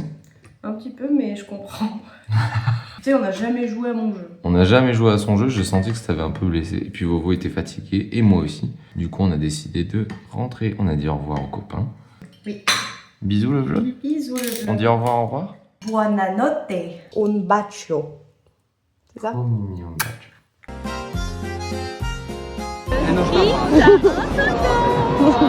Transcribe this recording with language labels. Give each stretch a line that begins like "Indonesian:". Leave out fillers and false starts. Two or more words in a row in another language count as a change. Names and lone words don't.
French: Un petit peu, mais je comprends. Tu sais, on n'a jamais joué à mon jeu. On n'a jamais joué à son jeu, j'ai senti que ça t'avait un peu blessé. Et puis Vovo était fatigué, et moi aussi. Du coup, on a décidé de rentrer. On a dit au revoir aux copains. Oui. Bisous le vlog. Bisous le On dit au revoir.
Italian: Buonanotte. Un bacio.
French: C'est ça? Oh mignon bacio. Pizza.